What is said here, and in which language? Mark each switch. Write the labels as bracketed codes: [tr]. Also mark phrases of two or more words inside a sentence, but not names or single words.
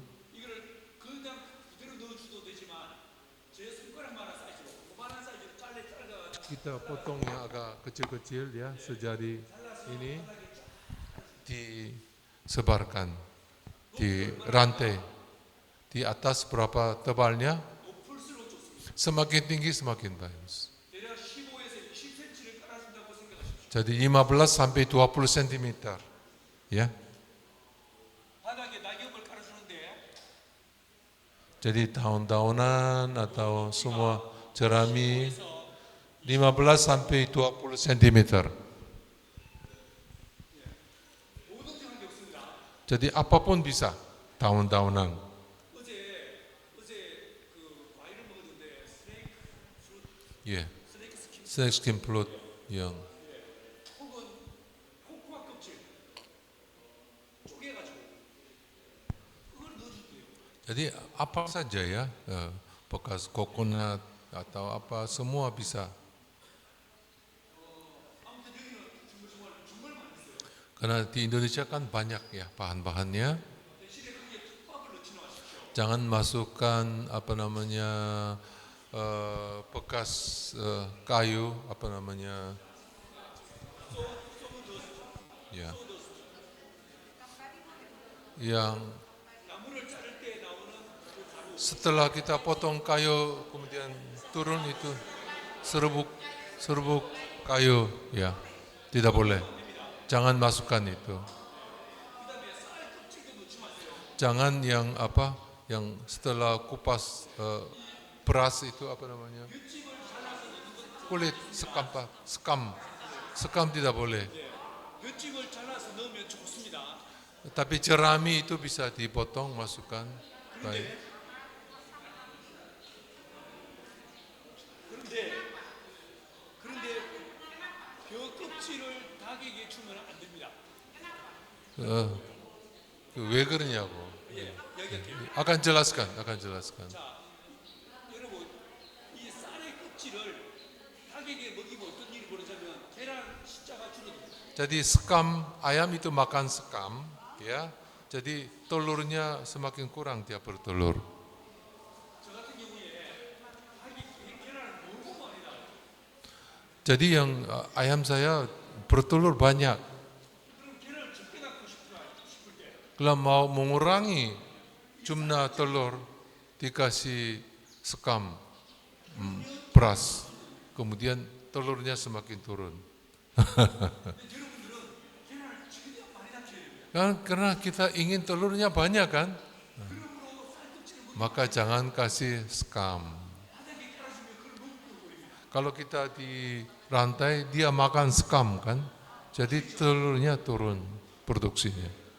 [ko] 이거를 그냥 그대로 넣어줘도 되지만 제 손가락만한 사이즈로 그만한 사이즈로 잘라가지고 [id] kita potong yang agak kecil-kecil ya, sejari ini disebarkan di rantai. Di atas berapa tebalnya, [ko] 높을수록 좋습니다. [id] semakin tinggi semakin bagus. [ko] 대략 15에서 20cm를 깔아준다고 생각하십시오. [id] Jadi 15 sampai 20 cm ya. [ko] 바닥에 낙엽을 깔아주는데 [id] Jadi daun-daunan atau semua jerami 15 sampai 20 cm. [ko] 뭐든지 한 게 없습니다. [id] Jadi apapun bisa daun-daunan. [ko] 어제 그 과일을 먹었는데 [en] snake fruit, [id] Ya, [en] snake skin snake skin fruit yang [ko] 혹은 코코아 껍질 쪼개가지고 그걸 넣어줄게요. [id] jadi apa saja ya, bekas coconut atau apa semua bisa. [ko] 아무튼 여기는 정말 많이 있어요. [id] Karena di Indonesia kan banyak ya bahan-bahannya. [ko] 대신에 거기에 톱밥을 넣지 마십시오. [id] Jangan masukkan bekas kayu ya, yang [ko] 나무를 자를 때 나오는 그 가루 [id] setelah kita potong kayu kemudian turun itu serbuk kayu ya, tidak boleh. Jangan masukkan itu. [ko] 그다음에 쌀 껍질도 넣지 마세요. [id] Jangan yang setelah kupas beras itu kulit sekam tidak boleh. [ko] 볏짚을 잘라서 넣으면 좋습니다. [id] Tapi jerami itu bisa dipotong masukkan. Baik. [ko] 그런데 벼 껍질을 닭에게 주면 안 됩니다. 왜 그러냐고. 이야기할게요. [id] akan jelaskan. [ko] 자, 여러분 이 쌀의 껍질을 닭에게 먹이면 어떤 일이 벌어지냐면 계란 숫자가 줄어듭니다. [id] Jadi sekam ayam itu makan sekam ya. Jadi telurnya semakin kurang dia bertelur. [ko] 저 같은 경우에 닭이 계란을 너무 많이 낳아요. [id] Jadi yang ayam saya bertelur banyak. [ko] 그럼 계란을 적게 낳고 싶을 때 [id] Kalau mau mengurangi jumlah telur dikasih sekam beras, kemudian telurnya semakin turun. [ko] 근데 여러분들은 계란을 최대한 많이 낳게 해야 됩니다. [id] Kan karena kita ingin telurnya banyak kan, maka jangan kasih scam. Kalau kita di rantai, dia makan scam kan, jadi telurnya turun produksinya.